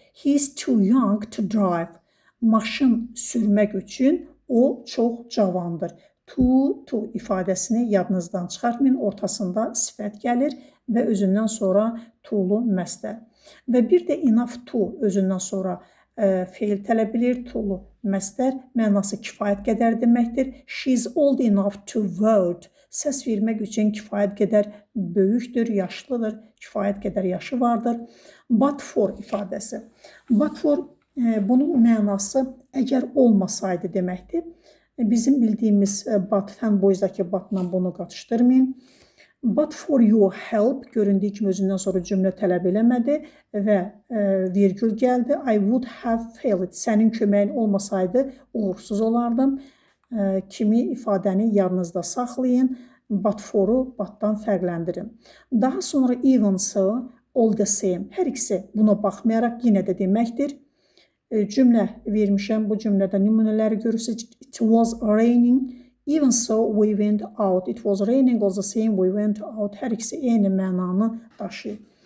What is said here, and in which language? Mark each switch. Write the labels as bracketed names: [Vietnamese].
[English] He is too young to drive. [Azerbaijani] Maşın sürmək üçün o çox cavandır. To ifadəsini yadınızdan çıxartmayın. Ortasında sifət gəlir və özündən sonra to'lu məsdər. Və bir də enough to özündən sonra feil tələb edir. To'lu məsdər mənası kifayət qədər deməkdir. [English] She is old enough to vote. [Azerbaijani] Səs vermək üçün kifayət qədər böyükdür, yaşlıdır, kifayət qədər yaşı vardır. But for ifadəsi. But for Bunun mənası əgər olmasaydı deməkdir. Bizim bildiyimiz but, fanboysdakı butla bunu qatışdırmayın. [English] But for your help [Azerbaijani] göründüyü kimi özündən sonra cümlə tələb eləmədi və virgül gəldi. [English] I would have failed. [Azerbaijani] Sənin köməyin olmasaydı uğursuz olardım. Kimi ifadəni yadınızda saxlayın. But for-u butdan fərqləndirin. Daha sonra [English] even so, all the same. [Azerbaijani] Hər ikisi buna baxmayaraq yenə də deməkdir. Cümlə vermişəm. Bu cümlədə nümunələri görürsünüz. [English] It was raining. Even so, we went out. It was raining all the same, we went out. [Azerbaijani] Hər ikisi eyni mənanı daşıyır.